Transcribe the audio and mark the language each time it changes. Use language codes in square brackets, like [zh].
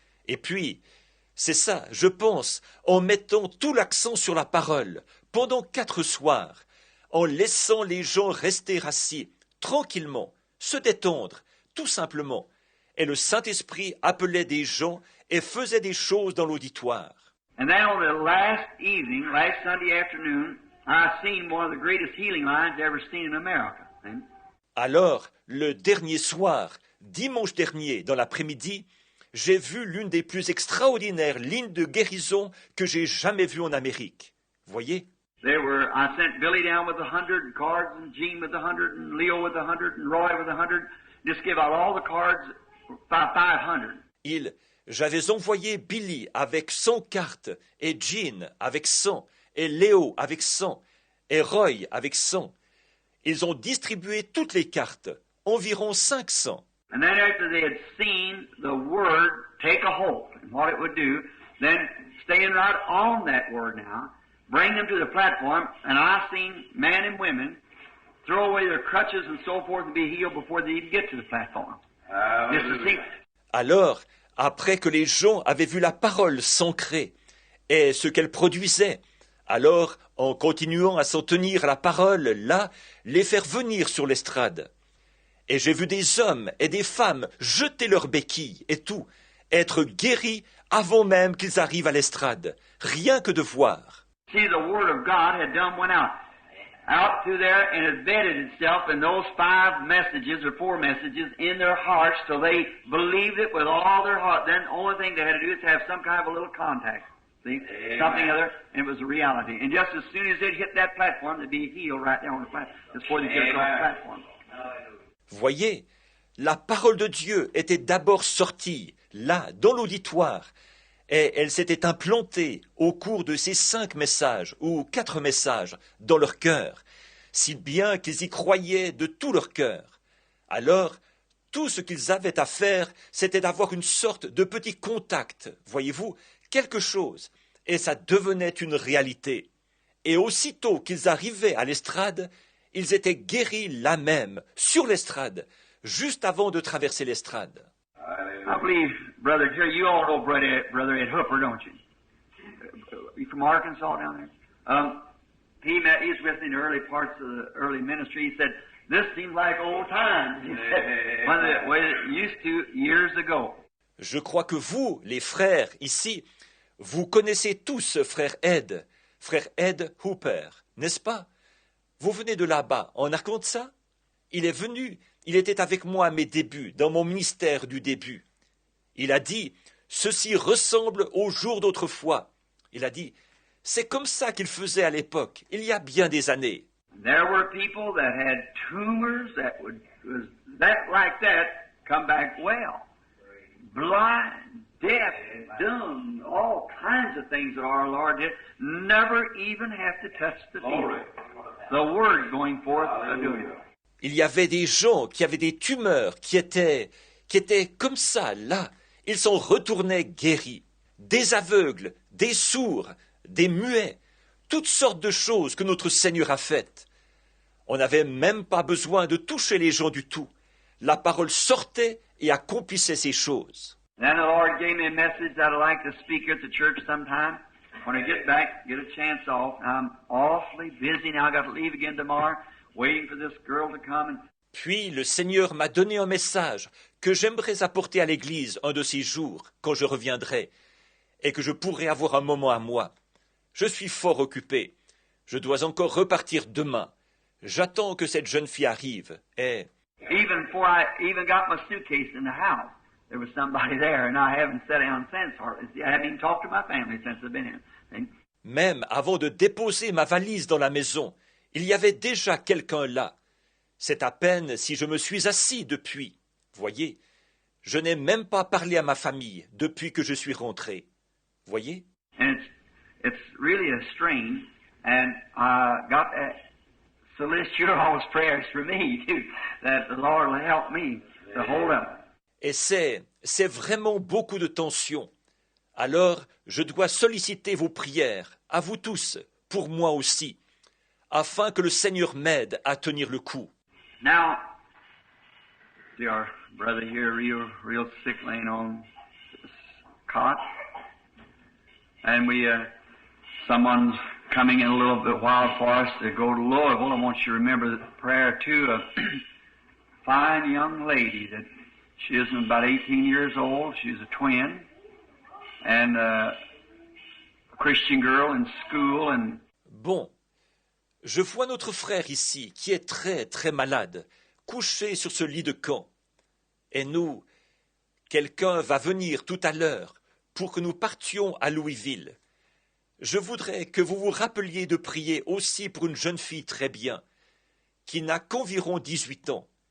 [fr] Et puis, c'est ça, je pense, en mettant tout l'accent sur la parole, pendant 4 soirs, en laissant les gens rester assis, tranquillement, se détendre, tout simplement. Et le Saint-Esprit appelait des gens et faisait des choses dans l'auditoire. [en] And then on the last evening, last Sunday afternoon, I seen one of the greatest healing lines ever seen in America. [fr] Alors, le dernier soir, dimanche dernier, dans l'après-midi, j'ai vu l'une des plus extraordinaires lignes de guérison que j'ai jamais vues en Amérique. Voyez? [en] I sent Billy down with 100 cards, and Gene with 100, and Leo with 100, and Roy with 100. Just give out all the cards, 500. [fr] J'avais envoyé Billy avec 100 cartes, et Jean avec 100, et Léo avec 100, et Roy avec 100. Ils ont distribué toutes les cartes, environ 500. [en] And then after they had seen the word take a hold and what it would do, then staying right on that word now, bring them to the platform, and I seen men and women throw away their crutches and so forth and be healed before they even get to the platform. Just to see. [fr] Alors, après que les gens avaient vu la parole s'ancrer et ce qu'elle produisait, alors, en continuant à s'en tenir à la parole, là, les faire venir sur l'estrade. Et j'ai vu des hommes et des femmes jeter leurs béquilles et tout, être guéris avant même qu'ils arrivent à l'estrade, rien que de voir. [en] See, the Word of God had done went out through there and had bedded itself in those 5 messages or 4 messages in their hearts till they believed it with all their heart. Then the only thing they had to do is have some kind of a little contact. See? Something other, and it was a reality. And just as soon as they'd hit that platform, they'd be healed right there on the platform, before they get across the platform. [fr] Voyez, la parole de Dieu était d'abord sortie, là, dans l'auditoire, et elle s'était implantée au cours de ces 5 messages, ou 4 messages, dans leur cœur, si bien qu'ils y croyaient de tout leur cœur. Alors, tout ce qu'ils avaient à faire, c'était d'avoir une sorte de petit contact, voyez-vous, quelque chose, et ça devenait une réalité. Et aussitôt qu'ils arrivaient à l'estrade, ils étaient guéris là même, sur l'estrade, juste avant de traverser l'estrade. [en] I believe, Brother Jerry, you all know Brother Ed Hooper, don't you? You from Arkansas down there? He was with me in the early parts of the early ministry. He said, this seems like old times. He said, when the way it used to years ago. [fr] Je crois que vous, les frères, ici, vous connaissez tous frère Ed Hooper, n'est-ce pas? Vous venez de là-bas, en Arkansas? Il est venu, il était avec moi à mes débuts, dans mon ministère du début. Il a dit, ceci ressemble aux jours d'autrefois. Il a dit, c'est comme ça qu'il faisait à l'époque, il y a bien des années. [en] There were people that had tumors that was that like that come back well. Blind, deaf, dumb, all kinds of things that our Lord did. Never even have to touch the field. The word going forth doing it. [fr] Il y avait des gens qui avaient des tumeurs, qui étaient comme ça, là. Ils s'en retournaient guéris. Des aveugles, des sourds, des muets, toutes sortes de choses que notre Seigneur a faites. On n'avait même pas besoin de toucher les gens du tout. La parole sortait et accomplissait ces choses. [en] Then the Lord gave me a message that I'd like to speak at the church sometime. When I get back, get a chance off. I'm awfully busy now. I got to leave again tomorrow, waiting for this girl to come. And [fr] Puis le Seigneur m'a donné un message que j'aimerais apporter à l'Église un de ces jours, quand je reviendrai, et que je pourrai avoir un moment à moi. Je suis fort occupé. Je dois encore repartir demain. J'attends que cette jeune fille arrive, et... [en] even before I even got my suitcase in the house, there was somebody there, and I haven't sat down since. I haven't even talked to my family since I've been here. And [fr] Même avant de déposer ma valise dans la maison, il y avait déjà quelqu'un là. C'est à peine si je me suis assis depuis. Voyez, je n'ai même pas parlé à ma famille depuis que je suis rentré. Voyez? [en] and it's really a strain, and I got to solicit your all's prayers for me, too, that the Lord will help me to hold up. [fr] Et c'est vraiment beaucoup de tension. Alors, je dois solliciter vos prières, à vous tous, pour moi aussi, afin que le Seigneur m'aide à tenir le coup. [en] Now, see our brother here, real sick, laying on this cot, and someone's coming in a little bit while for us to go to Louisville. I want you to remember the prayer too of a fine young lady that she isn't about 18 years old. She's a twin, and a Christian girl in school, and [fr] Bon, je vois notre frère ici, qui est très, très malade, couché sur ce lit de camp. Et nous, quelqu'un va venir tout à l'heure pour que nous partions à Louisville. Je voudrais que vous vous rappeliez de prier aussi pour une jeune fille très bien, qui n'a qu'environ 18 ans.